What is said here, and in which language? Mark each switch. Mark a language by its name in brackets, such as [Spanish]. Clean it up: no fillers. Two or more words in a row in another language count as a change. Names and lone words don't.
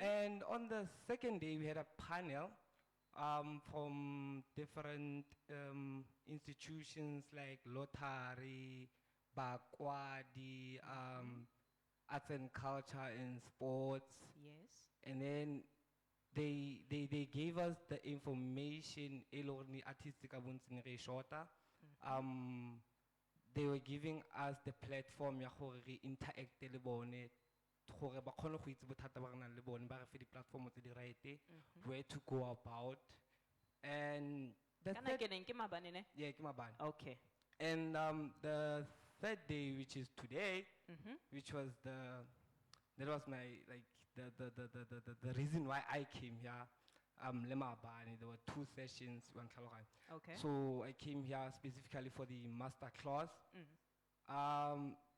[English] And on the second day, we had a panel from different institutions like Lotari, Bakwadi, arts and culture and sports. Yes. And then they gave us the information artistic shorter. They were giving us the platform [Tswana] ya gore re interact le bone gore ba khone go itse bothata ba rena le bone ba re fe di platform tse di right, [English] where to go about. And the [Tswana] Kana ke neng ke Mabane ne? yeah, ke Mabane. Okay. [English] And the third day, which is today, which was that was my like the reason why I came here. There were 2 sessions, one Tlhaloganya. Okay. So I came here specifically for the master class.